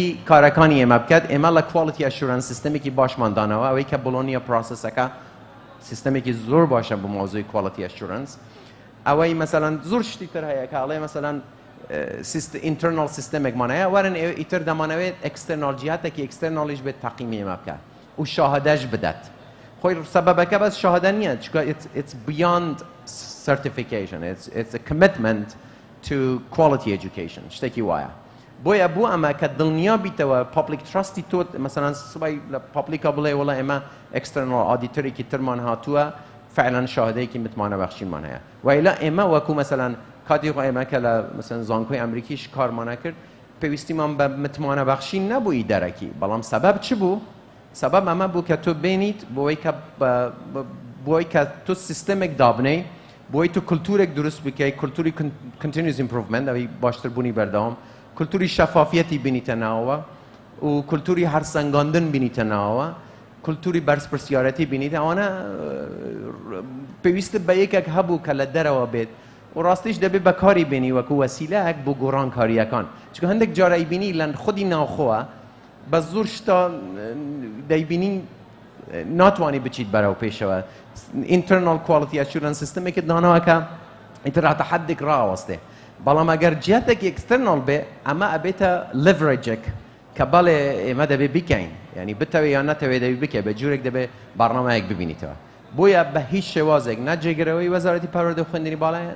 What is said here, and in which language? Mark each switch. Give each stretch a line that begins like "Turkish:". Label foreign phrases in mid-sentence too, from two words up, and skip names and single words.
Central Kurdish: کارەکانی ئێمە بکات ئێمە لە
English: quality assurance
Central Kurdish: سیستەمێکی باشمان دانەوە ئەوەی کە بڵۆنیە پرۆسەسەکە سیستەمێکی زۆر باشە بۆ مۆزووی
English: quality assurance
Central Kurdish: ئەوەی مەسەلەن زۆر شتی تر هەیە کە ئەڵێ مەسەلەن ئینترنال سیستەمێکمان هەیە وەرن ئیتر دەمانەوێت ئەکسترنال جیهاتێکی ئەکسترنالیش بێت تاقیمی ئێمە بکات و شاهدەش بدات خۆی سەبەبەکە بەس شاهدە نییە چونکە
English: it's beyond certification it's a commitment to quality education
Central Kurdish: شتێکی وایە بۆیە بۆ ئەمە کە دڵنیا بیتەوە
English: public trust
Central Kurdish: تۆ مەسەڵەن سبای لە پابلیکا بڵێ وڵا ئێمە
English: external auditor
Central Kurdish: ترمان هاتووە فعلا شاهدەیەکی متمانەبەخشیمان هەیە وایلا ئێمە وەکو مەسەڵەن کاتی خۆ ئێمە کە لە مەسەڵەن زانکۆی ئەمریکیش کارمانە کرد پێویستیمان بە متمانەبەخشی نەبووی دەرەکی بەڵام سەبەب چ بوو؟ سەبەب ئەمە بوو کە تۆ بینیت بۆی کە تۆ سیستەمێک دابنەی بۆی تو کلتورێک دروست بکەی کلتوری
English: continuous improvement
Central Kurdish: ئەوەی باشتربوونی بەردەوام کلتوری شەفافیەتی بینیتە ناوەوە و کلتوری هەرسەنگاندن بینیتە ناوەوە کلتوری بەرزپرسیارەتی بینیت ئەوانە پێویستە بە یەکێک هەبوو کە لە دەرەوە بێت و ڕاستیش دەبێت بەکاری بینی وەکو وەسیلەیەک بۆ گۆڕانکاریەکان چونکە هەندێک جارە بینی لە خودی ناوخۆوە بە زۆر شتا دەیبینی ناتوانانی بچیت بەرەو پێشەوە
English: internal quality assurance
Central Kurdish: سیستمێکت داناوە کە ئیتر هاتە حەدێک ڕاوەستێ بەڵام ئەگەر جیاتێکی ئەکسترنال بێ ئەمە ئەبێتە لڤرێجێک کە بەڵێ ئێمە دەبێ بکەین یعنی بتەوێ یان نەتەوێ دەبێ بکە بە جوورێک دەبێ بەڕنامەیەک ببینیتەوە بۆیە بە هیچ شێوازێک نەجێگرەوەی وەزارەتی پەروەردە و خوێندنی باڵایە